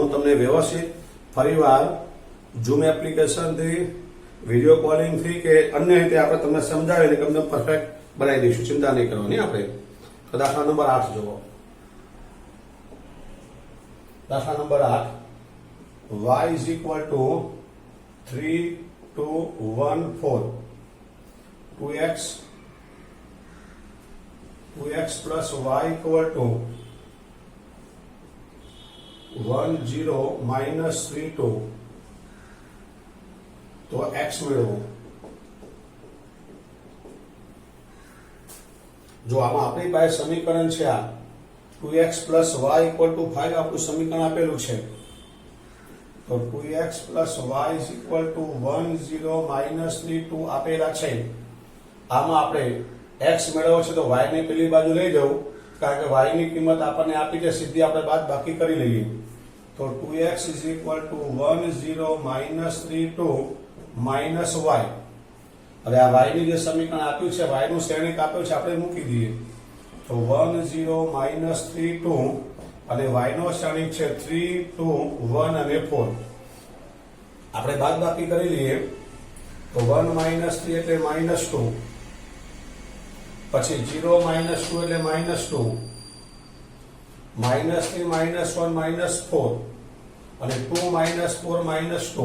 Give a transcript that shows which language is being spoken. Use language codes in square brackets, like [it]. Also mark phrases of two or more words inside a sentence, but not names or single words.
[gu] હું તમને વ્યવસ્થિત ફરીવાર Zoom એપ્લિકેશનથી, વિડીયો કોલિંગથી કે અન્ય રીતે આપણે તમને સમજાવીને તમને પરફેક્ટ બનાવી દઈશું. ચિંતા નહીં કરવાની આપણે. તો દાખલા નંબર 8 જુઓ. દાખલા નંબર 8, y = 3 1 4 2x [en] plus y equal to [gu] 1 0 minus 3 2 તો x મેળવો. જો આમાં આપણી પાસે સમીકરણ છે આ 2x [en] plus y equal to [gu] 5 આપણું સમીકરણ આપેલું છે. [en] તો 2x plus y is equal to 1 0 minus 3 2 [gu] આપેલા છે. આમાં આપણે x મેળવવો છે તો y ની પેલી બાજુ લઈ જવું, કારણ કે y ની કિંમત આપણને આપી છે, સીધી આપણે બાદ બાકી કરી લઈએ. [en] તો 2x is equal to 1 0 minus 3 2 minus y. [gu] હવે આ y ની જે સમીકરણ આપ્યું છે, y નું શ્રેણિક આપ્યું છે, આપણે મૂકી દઈએ. તો 1 0 minus 3 2 અને y નો શ્રેણિક છે 3 2 1 અને 4. આપણે બાદ બાકી કરી લઈએ. તો 1 minus 3 એટલે minus 2, પછી 0 minus 2 એટલે minus 2, minus 3 minus 1 minus 4 અને 2 minus 4 minus 2.